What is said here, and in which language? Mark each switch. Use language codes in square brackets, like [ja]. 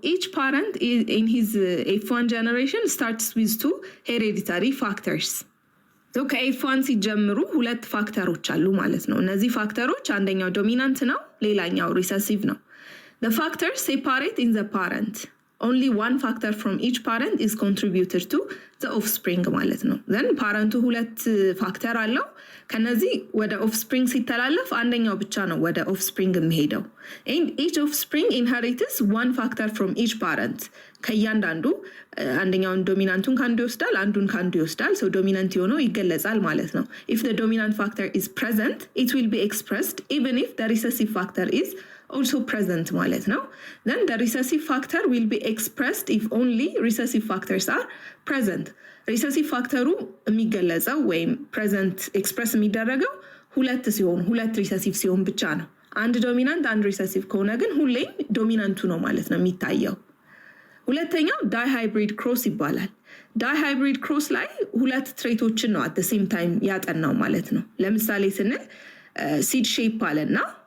[en] ኢች ፓረንት ኢን ሂዝ ኤፍ1 ጀነሬሽን ስታርትስ ዊዝ 2 ሄሬዲታሪ ፋክተርስ። [am] ከኤፍ1 ሲጀምሩ ሁለት ፋክተሮች አሉ ማለት ነው። እነዚህ ፋክተሮች አንደኛው ዶሚናንት ነው፣ ሌላኛው ሪሰሲቭ ነው። [en] the factors separate in the parent. Only one factor from each parent is contributed to the offspring [am] ማለት ነው። [en] then [am] ፓረንቱ ሁለት ፋክተር አለው። ከነዚህ ወደ ኦፍስፕሪንግ ሲተላለፍ አንደኛው ብቻ ነው ወደ ኦፍስፕሪንግ የሚሄደው። [en] and each offspring inherits one factor from each parent. [am] ከእያንዳንዱ አንደኛውን ዶሚናንቱን ከአንዱ ይወስዳል፣ አንዱን ከአንዱ ይወስዳል። [en] so [am] ዶሚናንት የሆነው ይገለጻል ማለት ነው። [en] if the dominant factor is present, it will be expressed even if the recessive factor is also present [am] ማለት ነው። [en] then the recessive factor will be expressed if only recessive factors are present. [am] recessive factor የሚገለጸው ወይም present express የሚደረገው ሁለት recessive ሲሆን ብቻ ነው። አንድ ዶሚናንት አንድ recessive ከሆነ ግን ሁሌም ዶሚናንቱ ነው ማለት ነው የሚታየው። ሁለተኛው ዳይሃይብሪድ ክሮስ ይባላል። ዳይሃይብሪድ ክሮስ ላይ ሁለት ትሬቶችን ነው [en] at the same time [am] ያጠናው ማለት ነው። ለምሳሌ ስንል ሲድ ሼፕ አለና